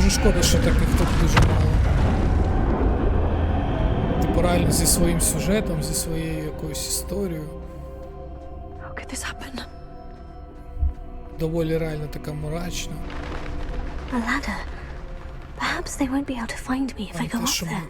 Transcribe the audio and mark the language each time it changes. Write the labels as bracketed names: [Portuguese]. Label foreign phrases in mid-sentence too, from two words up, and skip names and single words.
[Ukrainian] Дуже шкода, що таких тут дуже мало. Типу, реально зі своїм сюжетом, зі своєю якоюсь історією. [English] How could this happen? [Ukrainian] Доволі реально така мрачна. [English] A ladder. Perhaps they won't be able to find me if I go [Ukrainian] Те, [English] up [Ukrainian] що [English] there.